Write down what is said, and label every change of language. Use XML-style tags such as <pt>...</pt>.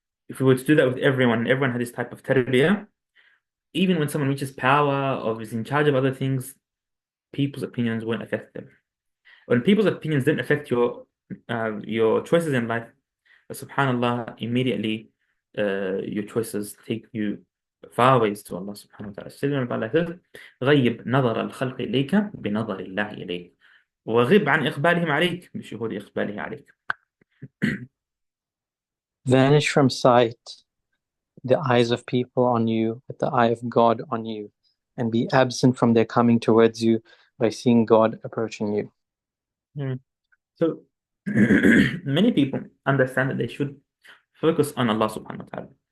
<en>If we were to do that with everyone, and everyone had this type of tarbiyah, even when someone reaches power or is in charge of other things, people's opinions won't affect them. When people's opinions didn't affect your choices in life, subhanallah, immediately your choices take you far ways to Allah subhanahu wa ta'ala. Sayyidina Allah says,</en> <ar>غيب نظر الخلق إليك بنظر الله إليك وغب عن إقبالهم عليك بشهود إقباله عليك.</ar> <en>Vanish from sight the eyes of people on you with the eye of God on you, and be absent from their coming towards you by seeing God approaching you. So many people understand that they should focus on Allah subhanahu wa ta'ala.</en>